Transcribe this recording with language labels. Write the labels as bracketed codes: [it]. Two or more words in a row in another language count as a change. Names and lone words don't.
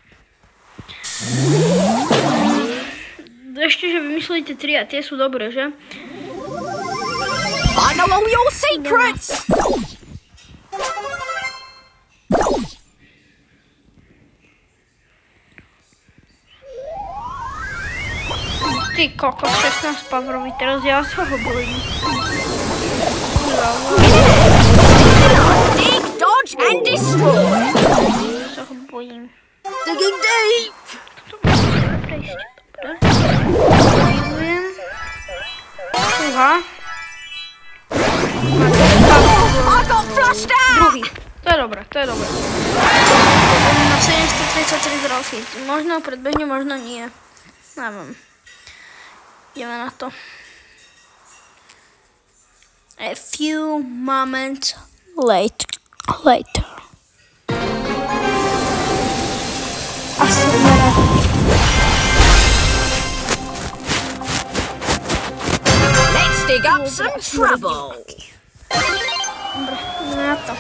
[sk] Ešte, že vymyslíte 3 a tie sú dobré, že? [en] I know all your secrets. [sk] Ty koko, 16 powerovi, teraz ja sa ho bojím. [en] Dig, dodge and destroy. [sk] Sa ho bojím. [en] Digging deep. [sk] Fúha. Druhý. To je dobré, to je dobré. Na 733 trofí. Možno predbehne, možno nie. Neviem. Ideme na to. [en] A few moments later. [sk] Asi [en] Let's dig up some trouble. [sk] Dobre, ideme na to.